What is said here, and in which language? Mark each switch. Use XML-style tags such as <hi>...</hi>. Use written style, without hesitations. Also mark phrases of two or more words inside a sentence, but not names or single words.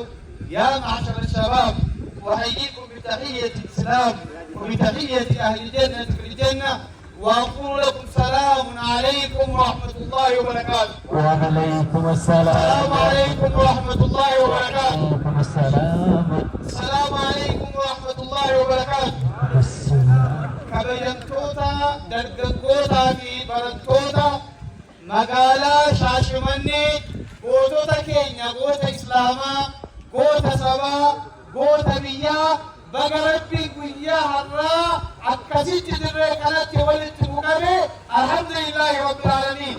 <ar>يا معشر الشباب، أحييكم بتحية الإسلام وبتحية أهل الجنة في الجنة، وأقول لكم سلام عليكم ورحمة الله وبركاته. وعليكم السلام. السلام عليكم ورحمة الله وبركاته. وعليكم السلام. السلام عليكم ورحمة الله وبركاته.</ar> <om>kabajamtoota dargaggootaa fi barattoota magaalaa Shaashimannee, gootota keenya, goota Islaamaa, goota sabaa, goota biyyaa, baga Rabbiin guyyaa har'aa akkasitti dirree kanatti walitti nu qabe</om> <ar>الحمد لله رب العالمين.</ar>